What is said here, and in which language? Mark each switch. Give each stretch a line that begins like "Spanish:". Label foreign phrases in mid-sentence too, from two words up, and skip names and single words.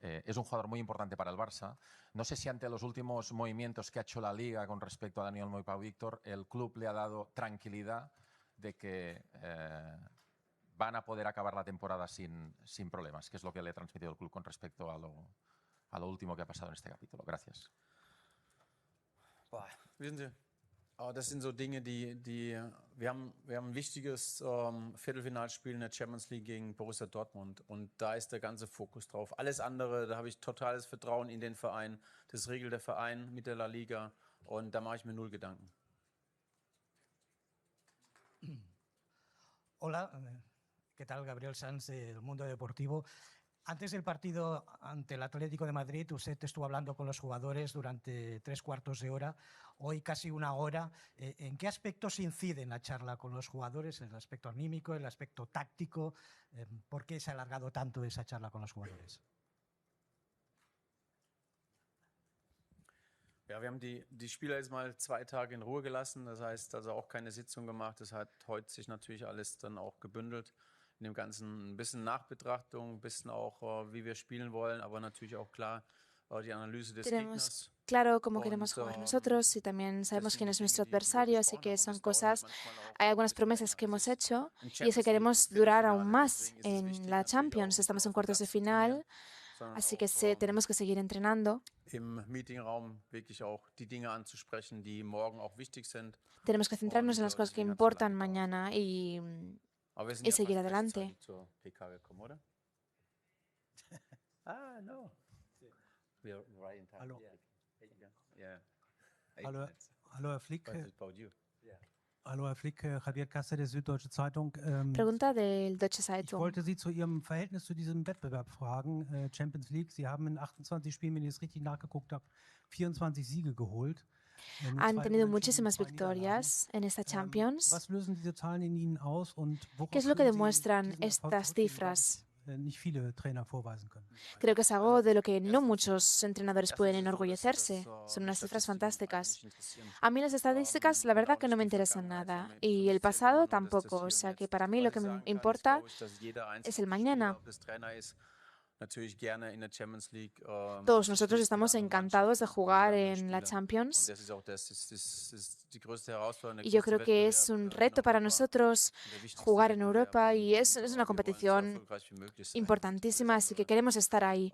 Spanish: Es un jugador muy importante para el Barça. No sé si ante los últimos movimientos que ha hecho la Liga con respecto a Daniel Olmo y Pau Víctor, el club le ha dado tranquilidad de que van a poder acabar la temporada sin problemas, que es lo que le ha transmitido el club con respecto a lo último que ha pasado en este capítulo. Gracias.
German: Wissen Sie, das sind so Dinge, wir haben ein wichtiges Viertelfinalspiel in der Champions League gegen Borussia Dortmund und da ist der ganze Fokus drauf. Alles andere, da habe ich totales Vertrauen in den Verein. Das regelt der Verein mit der La Liga und da mache ich mir null Gedanken.
Spanish: Hola, ¿qué tal? Gabriel Sanz del Mundo Deportivo. Antes del partido ante el Atlético de Madrid, usted estuvo hablando con los jugadores durante 3/4 de hora, hoy casi una hora. ¿En qué aspectos incide en la charla con los jugadores? ¿En el aspecto anímico, en el aspecto táctico? ¿Por qué se ha alargado tanto esa charla con los jugadores?
German: Ja, wir haben die Spieler jetzt mal 2 Tage in Ruhe gelassen, das heißt also auch keine Sitzung gemacht. Das hat heute sich natürlich alles dann auch gebündelt. In dem Ganzen ein bisschen Nachbetrachtung, ein bisschen auch, wie wir spielen wollen, aber natürlich auch klar die Analyse des Gegners.
Spanish: Claro cómo queremos jugar nosotros y también sabemos quién es nuestro adversario, así que son cosas, hay algunas promesas que hemos hecho y es que queremos durar aún más en la Champions. Estamos en cuartos de final, así que tenemos que seguir entrenando.
German: Im Meetingraum wirklich auch die Dinge anzusprechen, die morgen auch wichtig sind.
Spanish: Tenemos que centrarnos en las cosas que importan mañana y seguir adelante.
German: Hallo, Herr Flick. Hallo, Herr Flick, Javier Cáceres, Süddeutsche Zeitung.
Spanish: Pregunta del Deutsche
German: Ich Zeitung. wollte Sie zu Ihrem Verhältnis zu diesem Wettbewerb fragen, Champions League. Sie haben in 28 Spielen, wenn ich es richtig nachgeguckt habe, 24 Siege geholt.
Spanish: Han tenido muchísimas victorias en esta Champions.
German: Was lösen diese Zahlen in Ihnen aus und
Spanish: ¿Qué es lo que demuestran estas cifras?
German: Nicht viele Trainer vorweisen können.
Spanish: Creo que es algo de lo que no muchos entrenadores pueden enorgullecerse. Son unas cifras fantásticas. A mí las estadísticas, la verdad que no me interesan nada. Y el pasado tampoco. O sea que para mí lo que me importa es el mañana. Todos nosotros estamos encantados de jugar en la Champions y yo creo que es un reto para nosotros jugar en Europa y es una competición importantísima, así que queremos estar ahí.